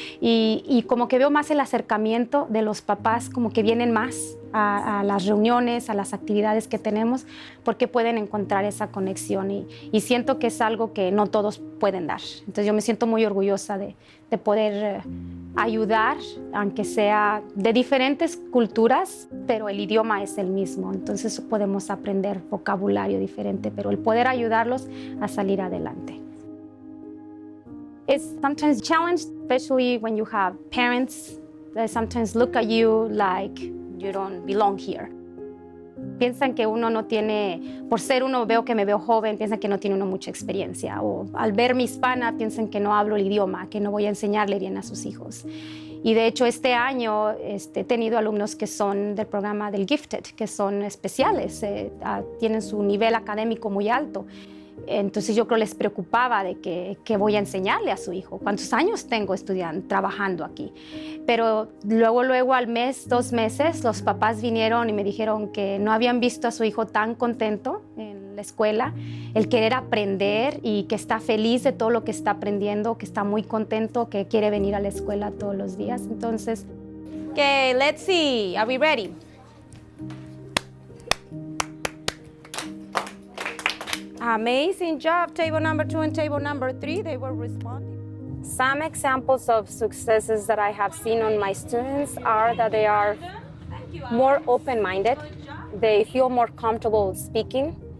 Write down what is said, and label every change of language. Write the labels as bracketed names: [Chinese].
[Spanish] Y como que veo más el acercamiento de los papás, como que vienen más a las reuniones, a las actividades que tenemos, porque pueden encontrar esa conexión y siento que es algo que no todos pueden dar. Entonces yo me siento muy orgullosa de poder ayudar, aunque sea de diferentes culturas, pero el idioma es el mismo, entonces podemos aprender vocabulario diferente, pero el poder ayudarlos a salir adelante. [English] It's sometimes a challenge, especially when you have parents that sometimes look at you like you don't belong here. [Spanish] Piensan que uno no tiene, por ser uno veo me veo joven, piensan que no tiene uno mucha experiencia, o al verme hispana piensan que no hablo el idioma, que no voy a enseñarle bien a sus hijos. Y de hecho este año he tenido alumnos que son del programa del Gifted, que son especiales, tienen su nivel académico muy alto. Entonces yo creo les preocupaba de que voy a enseñarle a su hijo, cuántos años tengo estudiando, trabajando aquí. Pero luego al mes, 2 meses, los papás vinieron y me dijeron que no habían visto a su hijo tan contento en la escuela, el querer aprender y que está feliz de todo lo que está aprendiendo, que está muy contento, que quiere venir a la escuela todos los días. Entonces, [English] Okay, let's see, are we ready? Amazing job, table number 2 and table number 3, they were responding. Some examples of successes that I have seen on my students are that they are more open-minded, they feel more comfortable speaking.